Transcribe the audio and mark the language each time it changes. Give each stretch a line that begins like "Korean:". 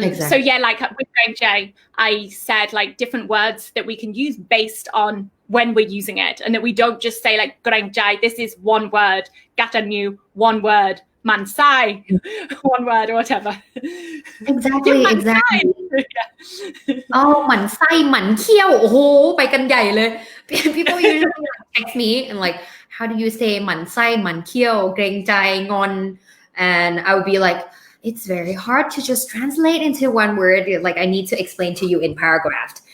English: So yeah, like with J, I said like different words that we can use based on when we're using it, and that we don't just say like เกรงใจ this is one word, กตัญญู one word, หมั่นไส้ one word or whatever. Exactly. Oh,
Thai: หมั่นไส้หมั่นเคี้ยวโอ้โหไปกันใหญ่เลย
English: People usually text me and like, how do you say หมั่นไส้หมั่นเคี้ยวเกรงใจงอน and I would be like, it's very hard to just translate into one word. Like I need to explain to you in paragraph.